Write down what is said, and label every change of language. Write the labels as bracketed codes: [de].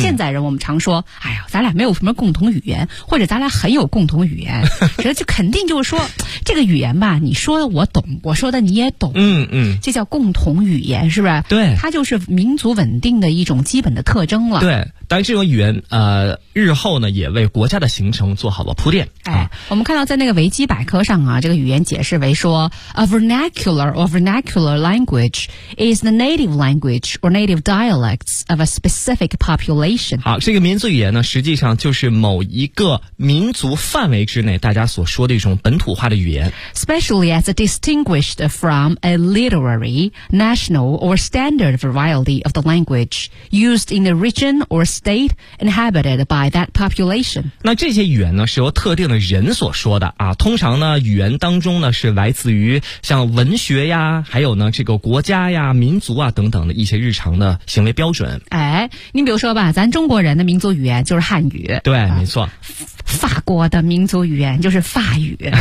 [zh] 现在人我们常说，哎呀，咱俩没有什么共同语言，或者咱俩很有共同语言，这就肯定就是说这个语言吧，你说的我懂，我说的你也懂。嗯嗯，这叫共同语言，是不是？对，它就是民族稳定的一种基本的特征了。对，但这种语言日后呢也为国家的形成做好了铺垫。哎，我们看到在那个维基百科上啊，这个语言解释为说 [en] ,a vernacular or vernacular language is the native language or native dialects of a specific population. [zh] 好，这个民族语言呢实际上就是某一个民族范围之内大家所说的一种本土化的语言。 [en] Especially as a distinguished from a literary, national or standard variety of the language used in the region or state inhabited by that population. [zh] 那这些语言呢是由特定的人所说的啊，通常呢语言当中呢是来自于像文学呀，还有呢这个国家呀、民族啊等等的一些日常的行为标准。哎，你比如说吧，咱中国人的民族语言就是汉语。对，没错。法国的民族语言就是法语。